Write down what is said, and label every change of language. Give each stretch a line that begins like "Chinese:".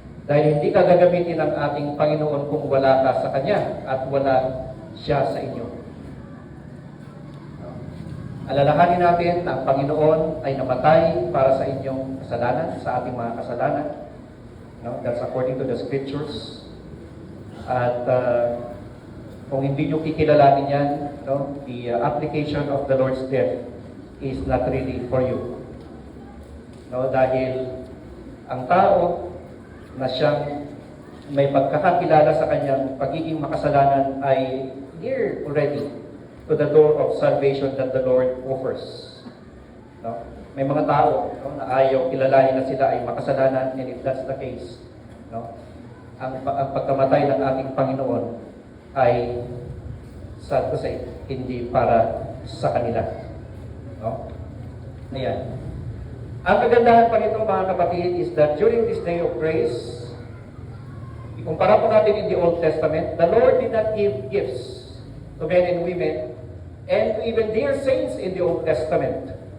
Filipino: Dahil hindi ka gagamitin ng ating Panginoon kung wala ka sa Kanya at wala siya sa inyo. Alalahanin natin na ang Panginoon ay namatay para sa inyong kasalanan, sa ating mga kasalanan. No?
English: That's according to the Scriptures.
Filipino: At kung hindi nyo kikilalanin yan, no?
English: The application of the Lord's death is not really for you.
Filipino: No, dahil ang tao na siyang may pagkakakilala sa kanyang pagiging makasalanan ay
English: near already to the door of salvation that the Lord offers.
Filipino: No? May mga tao, no, na ayaw kilalanin na sila ay makasalanan,
English: and if that's the case,
Filipino: no, ang pagkamatay ng ating Panginoon ay,
English: sad to say,
Filipino: hindi para sa kanila. No? Ayan. Ang kagandahan pa nito, mga kapatid,
English: is that during this day of grace,
Filipino: ikumpara po natin
English: in the Old Testament, the Lord did not give gifts to men and women and to even dear saints in the Old Testament.